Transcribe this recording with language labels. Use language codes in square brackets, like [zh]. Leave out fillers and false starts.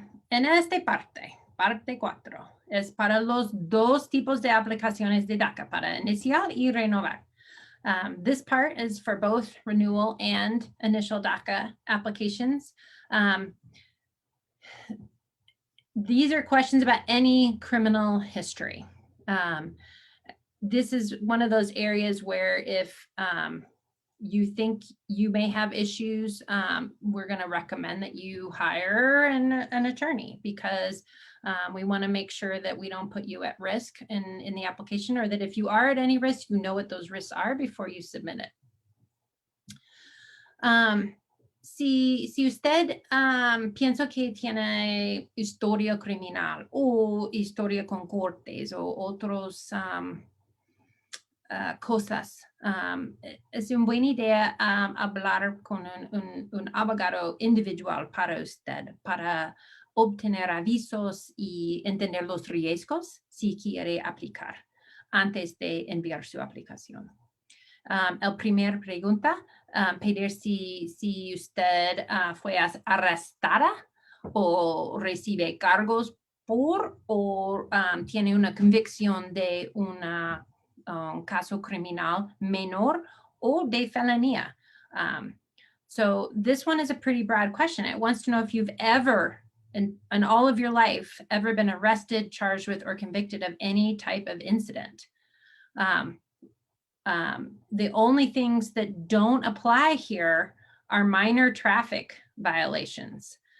[es] En esta parte 4, es para los dos tipos de aplicaciones de DACA, para iniciar y renovar. [en] This part is for both renewal and initial DACA applications. These are questions about any criminal history. This is one of those areas where if you think you may have issues, we're going to recommend that you hire an attorney because we want to make sure that we don't put you at risk in the application, or that if you are at any risk, you know what those risks are before you submit it. [es] Si usted piensa que tiene historia criminal o historia con cortes o otros cosas, es una buena idea hablar con un abogado individual para usted, para obtener avisos y entender los riesgos si quiere aplicar antes de enviar su aplicación. El primer pregunta, pedir si usted fue arrestada o recibe cargos por o tiene una convicción de un caso criminal menor o de felonía. [en] So this one is a pretty broad question. It wants to know if you've ever, in all of your life, ever been arrested, charged with, or convicted of any type of incident. The only things that don't apply here are minor traffic violations.